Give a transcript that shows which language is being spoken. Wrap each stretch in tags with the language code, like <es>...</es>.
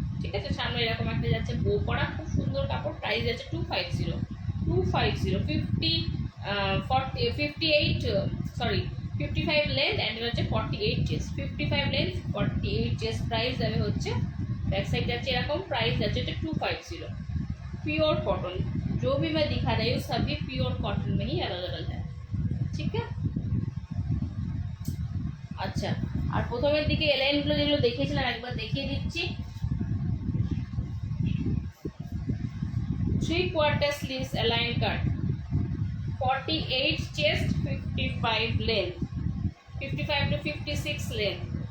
<bn>ঠিক আছে, সামনে এরকম একটা যাচ্ছে বো করা, খুব সুন্দর কাপড়। প্রাইস যাচ্ছে 250 55 লেন্থ অ্যান্ড হচ্ছে 48 চেস্ট, 55 লেন্থ 48 চেস্ট। প্রাইস যাবে হচ্ছে बैक साइड जाচ্ছে এরকম, प्राइस যাচ্ছে 250।</bn> <hi>प्योर कॉटन, जो भी मैं दिखा रही हूँ सभी प्योर कॉटन में ही अलग अलग है। ठीक है,</hi> <bn>আচ্ছা আর প্রথমের দিকে এলাইনগুলো যেগুলো দেখিয়েছিলাম একবার দেখিয়ে দিচ্ছি। 3/4 sleeves align cut, 48 chest, 55 length, 55 to 56 length.</bn>